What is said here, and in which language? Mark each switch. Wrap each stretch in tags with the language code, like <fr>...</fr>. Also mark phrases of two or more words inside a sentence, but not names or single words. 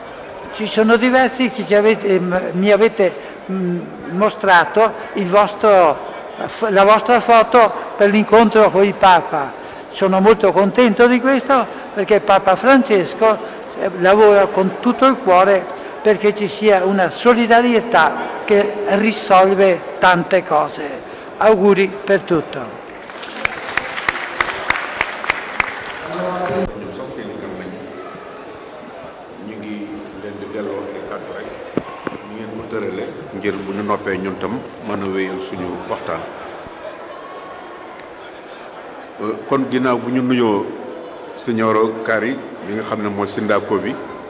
<it>Ci sono diversi che mi avete mostrato la vostra foto per l'incontro con il Papa. Sono molto contento di questo perché Papa Francesco lavora con tutto il cuore perché ci sia una solidarietà che risolve tante cose. Auguri per tutto.</it> <wo>ngir bu ñu noppee ñun tam mën a wéyal suñu waxtaan kon ginnaaw bu ñu nuyoo Signor Kari bi nga xam ne mooy sindaako bi</wo>